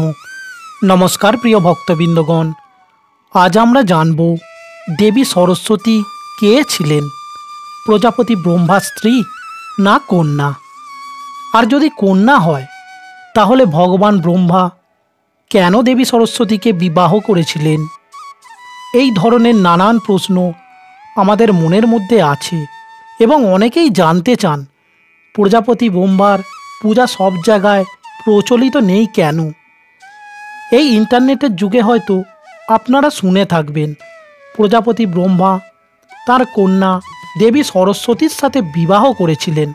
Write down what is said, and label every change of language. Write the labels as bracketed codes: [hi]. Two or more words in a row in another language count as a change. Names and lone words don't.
[bn] নমস্কার প্রিয় ভক্তবৃন্দগণ, আজ আমরা জানবো দেবী সরস্বতী কে ছিলেন, প্রজাপতি ব্রহ্মা স্ত্রী না কন্যা। আর যদি কন্যা হয় তাহলে ভগবান ব্রহ্মা কেন দেবী সরস্বতী কে বিবাহ করেছিলেন? এই ধরনের নানান প্রশ্ন আমাদের মনের মধ্যে আছে এবং অনেকেই জানতে চান প্রজাপতি ব্রহ্মার পূজা সব জায়গায় প্রচলিত নেই কেন। এই ইন্টারনেটের যুগে হয়তো আপনারা শুনে থাকবেন প্রজাপতি ব্রহ্মা তার কন্যা দেবী সরস্বতীর সাথে বিবাহ করেছিলেন।